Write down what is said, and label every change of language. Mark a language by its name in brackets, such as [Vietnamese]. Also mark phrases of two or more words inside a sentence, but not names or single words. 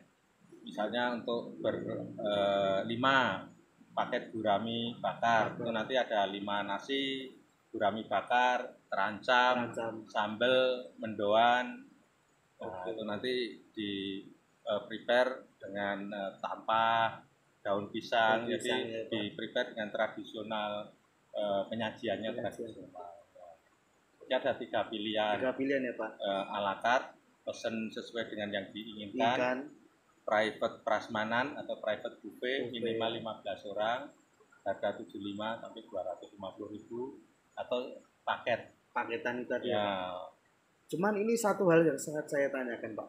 [Indonesian] Misalnya untuk 5 paket gurami bakar, itu nanti ada 5 nasi, gurami bakar, terancam, sambal, mendoan. Nah, itu nanti di prepare dengan tampah, daun pisang, jadi di prepare dengan tradisional, penyajiannya tradisional. Ada 3 pilihan. 3 pilihan ya Pak. [French] A la carte, [Indonesian] pesen sesuai dengan yang diinginkan. Private prasmanan atau [English] private buffet [Indonesian] minimal 15 orang, harga 75 sampai 250.000, atau paketan itu tadi ya. Cuman ini satu hal yang sangat saya tanyakan Pak.